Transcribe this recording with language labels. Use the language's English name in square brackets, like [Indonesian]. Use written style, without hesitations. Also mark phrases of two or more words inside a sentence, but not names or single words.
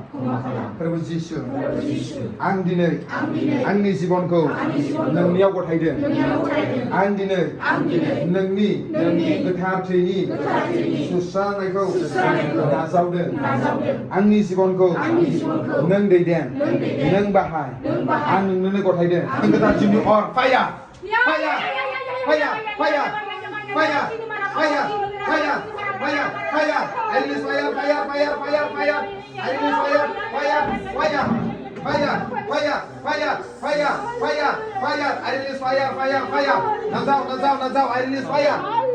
[Bodo] प्रभु जिसु आं दिनै आंनि जिबनखौ नोंनियाव गथायदों आं दिनै नोंनि गोथार थैनि सुस्रांनायखौ नाजावदों आंनि जिबनखौ नों दैदेन नों बाहाय आं नोंनोनो गथायदों गोथार जिउनि अर फाया फाया Fire! [English] Fire! Fire! Fire! Fire! Fire! Fire! I release fire! Fire! Fire! Fire! Fire! I release fire! Fire! Fire! Fire! Fire! Fire! Fire! Fire! Fire! I release fire! Fire! Fire! Nazar! I release fire!